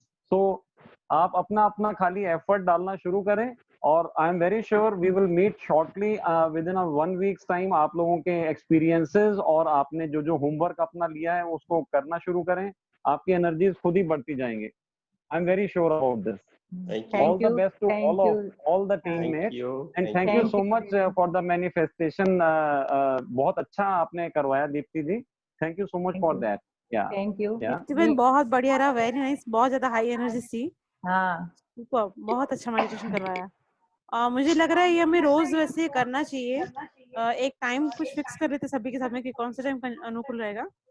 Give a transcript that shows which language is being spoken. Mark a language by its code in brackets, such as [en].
[hi] तो आप अपना अपना खाली एफर्ट डालना शुरू करें [en] और I am very sure we will meet shortly within 1 weeks time. [hi] आप लोगों के एक्सपीरियंसेस और आपने जो जो होमवर्क अपना लिया है उसको करना शुरू करें, आपकी एनर्जीज खुद ही बढ़ती जाएंगे। [en] I am very sure about this. All the best to all the teammates, and thank you so much for the manifestation. [hi] बहुत अच्छा आपने करवाया दीप्ति जी, [en] thank you so much for that. Yeah. Thank you. [hi] Steven बहुत बढ़िया रहा, [en] very nice, [hi] बहुत ज्यादा high energy थी। हाँ, बहुत अच्छा मेडिटेशन करवाया। मुझे लग रहा है ये हमें रोज वैसे करना चाहिए। एक टाइम कुछ फिक्स कर लेते सभी के साथ में कि कौन सा टाइम अनुकूल रहेगा।